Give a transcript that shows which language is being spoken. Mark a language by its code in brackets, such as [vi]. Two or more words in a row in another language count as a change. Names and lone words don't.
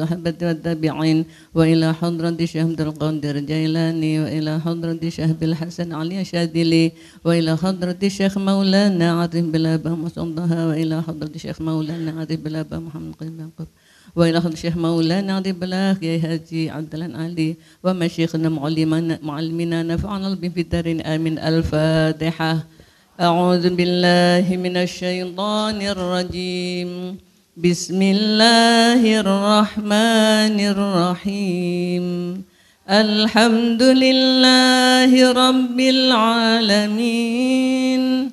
[ar] الصحابة والتابعين وإلى حضرة الشيخ Qadir Jailani وإلى حضرة الشيخ Bil Hasan Ali Syadili وإلى حضرة الشيخ مولانا العارف بالله Abah Musaddaha وإلى حضرة الشيخ مولانا العارف بالله Abah Muhammad Qibla وإلى حضرة الشيخ مولانا العارف بالله Kiai Haji Abdullah Ali ومشايخنا معلمينا نفعنا بهم في الدارين آمين. الفاتحة. أعوذ بالله من الشيطان الرجيم. بسم الله الرحمن الرحيم. الحمد لله رب العالمين.